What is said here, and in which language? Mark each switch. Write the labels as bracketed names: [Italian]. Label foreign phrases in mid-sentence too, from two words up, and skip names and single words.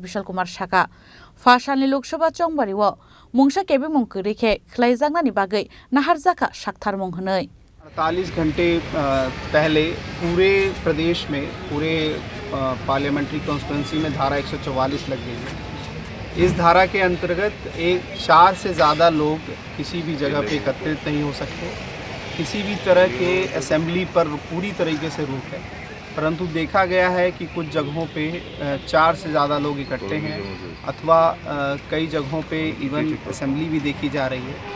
[Kok Borok] Vishal Kumar Shaka Fasalni Lok Sabha Chongbariwo Mungsa Kebe Mung Kurikhe Khlaijakna ni bagai Naharjaka Shakthar Mung hnai [Hindi] 48 घंटे पहले पूरे प्रदेश में पूरे [English] parliamentary constituency [Hindi] में धारा 144 लग गई है। इस धारा के अंतर्गत 4 से ज़्यादा लोग किसी भी जगह पे एकत्रित नहीं हो सकते। किसी भी तरह के असेंबली पर पूरी तरीके से रोक है, परंतु देखा गया है कि कुछ जगहों पे 4 से ज़्यादा लोग इकट्ठे हैं अथवा कई जगहों पे [English] even assembly [Hindi] भी देखी जा रही है।